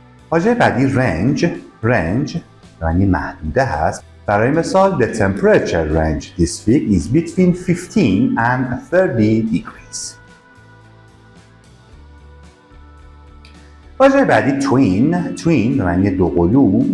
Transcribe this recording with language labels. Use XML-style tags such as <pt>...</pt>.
<fa>واژه بعدی range به معنی محدوده هست. برای مثال</fa> <en>the temperature range this week is between 15 and 30 degrees.</en> <fa>واژه بعدی twin به معنی دوقلو.</fa>